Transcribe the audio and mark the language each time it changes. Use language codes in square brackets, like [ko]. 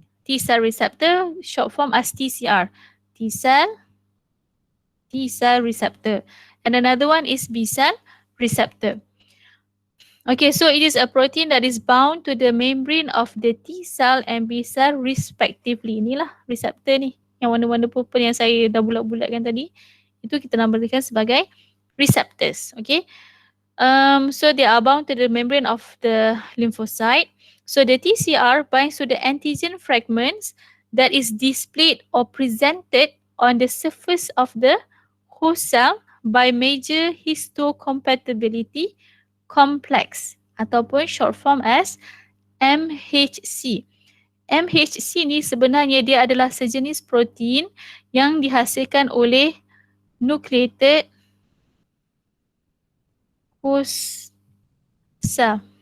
[en] T cell receptor short form as TCR. T cell receptor. And another one is B cell receptor. Okay, so it is a protein that is bound to the membrane of the T cell and B cell respectively. [ms] Inilah reseptor ni. Yang warna-warna purple yang saya dah bulat-bulatkan tadi. Itu kita namakan sebagai receptors. [en] Okay. So they are bound to the membrane of the lymphocyte. So the TCR binds to the antigen fragments that is displayed or presented on the surface of the host cell by major histocompatibility complex ataupun short form as MHC. [ms] MHC ni sebenarnya dia adalah sejenis protein yang dihasilkan oleh nucleated host cell.